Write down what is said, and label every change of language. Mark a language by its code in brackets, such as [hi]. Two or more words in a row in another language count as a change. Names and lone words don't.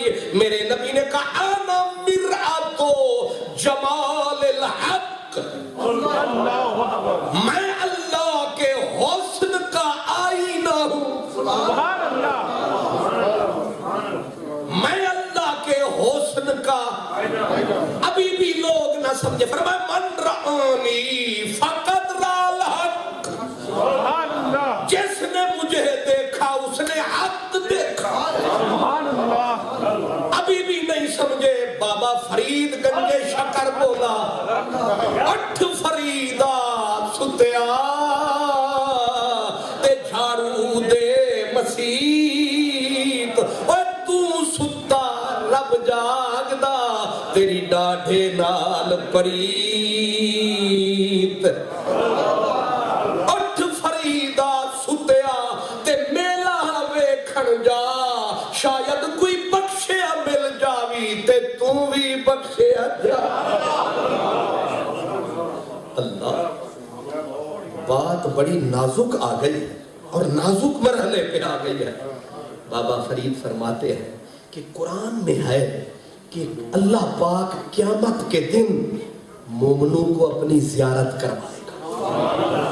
[ur] میرے نبی نے کہا [ar] انا مرآتو جمال الحق, [ur] میں اللہ کے حسن کا آئینہ ہوں. [ar] سبحان اللہ. [ur] میں اللہ کے حسن کا. ابھی بھی لوگ نہ سمجھے. [ar] فرمایا من رآنی فقد رأى الحق. سبحان اللہ. [ur] جس نے مجھے دیکھا اس نے حق دیکھا. [ar] سبحان اللہ. [ur] ابھی بھی نہیں سمجھے. [pa] بابا فرید گنج شکر بولا اٹھ فریدا ستیا تے جھاڑو دے مسیت. اور تو ستا رب جاگدا تیری ڈاڈھے نال پریت. اٹھ فریدا ستیا تے میلا ویکھن جا, شاید کوئی بخشیا مل جاوی تے تو بھی بخشیا جا. [ur] اللہ, بات بڑی نازک آ گئی اور نازک مرحلے پہ آ گئی ہے. بابا فرید فرماتے ہیں کہ قرآن میں ہے کہ اللہ پاک قیامت کے دن مومنوں کو اپنی زیارت کروائے گا.